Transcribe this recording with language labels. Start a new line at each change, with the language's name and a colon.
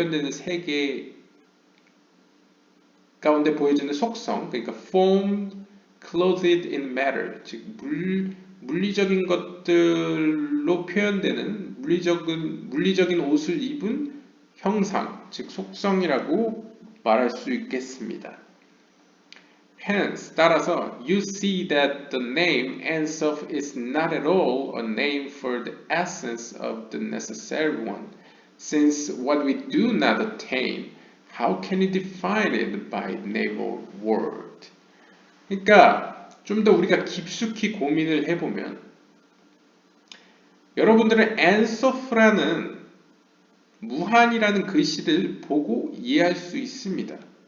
Korean: 세계 가운데 보여지는 속성, 그러니까
English: form clothed in matter,
Korean: 즉 물리적인 것들로 표현되는 물리적인 옷을 입은 형상, 즉 속성이라고 말할 수 있겠습니다.
English: Hence,
Korean: 따라서
English: you see that the name Ensof is not at all a name for the essence of the necessary one. Since what we do not attain, how can we define it by name or word?
Korean: 그러니까 좀 더 우리가 깊숙이 고민을 해보면 여러분들은 Ensof라는 무한이라는 글씨를 보고 이해할 수 있습니다.